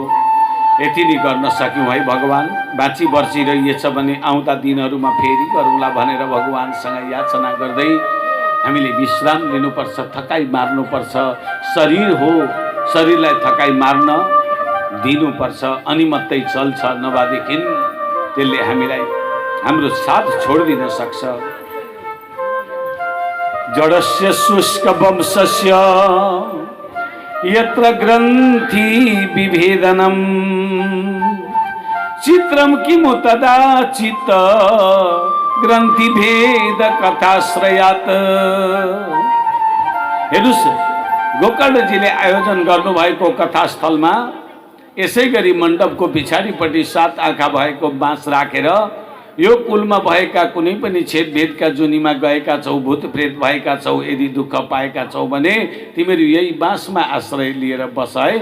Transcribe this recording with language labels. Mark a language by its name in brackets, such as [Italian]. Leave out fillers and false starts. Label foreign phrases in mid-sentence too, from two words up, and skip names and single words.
[Nepali] यति नै गर्न सक्यौँ है भगवान। बाँची बर्ची रहिएछ भने आउँदा दिनहरूमा फेरि गरौँला भनेर भगवानसँग याचना गर्दै हामीले विश्राम लिनुपर्छ, थकाइ मार्नुपर्छ। शरीर हो, शरीरलाई थकाइ मार्न दिनुपर्छ, अनि मात्रै चल्छ। नभएदेखि त्यसले हामीलाई हाम्रो साथ छोडिदिन सक्छ। [Sanskrit] जडस्य शुष्क वंशस्य यत्र ग्रन्थि विभेदनम चित्रम किमु तदा चित्त ग्रन्थि भेद कथाश्रयात्। [Nepali] हेर्नुस्, गोकर्णजीले आयोजन गर्नुभएको कथास्थलमा यसै गरी मण्डपको पछाडिपट्टि 7 आँखा भएको बाँस राखेर यो कुलमा भएका कुनै पनि छेदभेदका जुनीमा गएका छौ, भूत प्रेत भएका छौ, यदि दुःख पाएका छौ भने तिमीहरू यही बाँसमा आश्रय लिएर बस है।